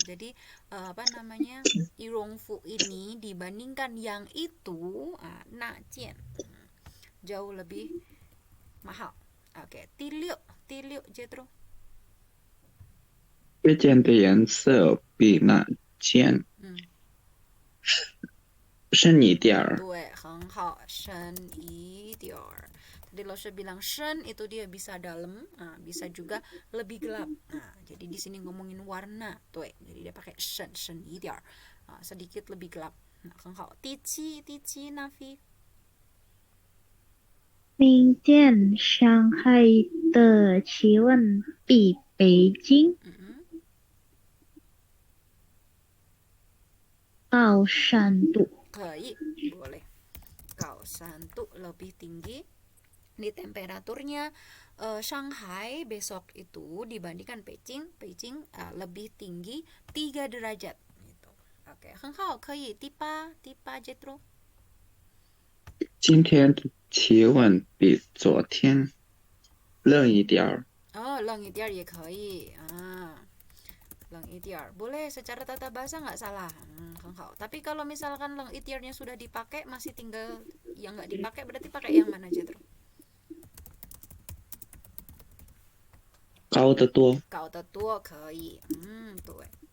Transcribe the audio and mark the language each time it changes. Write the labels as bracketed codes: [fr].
[id] Jadi apa namanya, irongfu ini dibandingkan yang itu, najian, jauh lebih mahal. Oke, tiliuk Jetro. [zh] 这件的颜色比那件深一点儿。对，很好，深一点儿. [id] Tadi Lose bilang shen itu dia bisa dalam, bisa juga lebih gelap. Jadi di sini ngomongin warna, tuh. Jadi dia pakai shen一点儿, sedikit lebih gelap. [zh] 很好. [id] Tici Nafi. [zh] 明天上海的气温比北京高3度. 可以, [id] boleh. [zh] 高3度 [id] lebih tinggi. Di temperaturnya Shanghai besok itu dibandingkan Beijing lebih tinggi 3 derajat gitu. [zh] Oke, 很好, 可以.Tipa Jetro. 今天的气温比昨天冷一点儿。冷一点儿也可以.冷一点儿. [id] Boleh, secara tata bahasa nggak salah. [zh] 很好. [id] Tapi kalau misalkan leng itiarnya sudah dipakai, masih tinggal yang nggak dipakai, berarti pakai yang mana, Jetro? [zh] 高得多。高得多可以.对.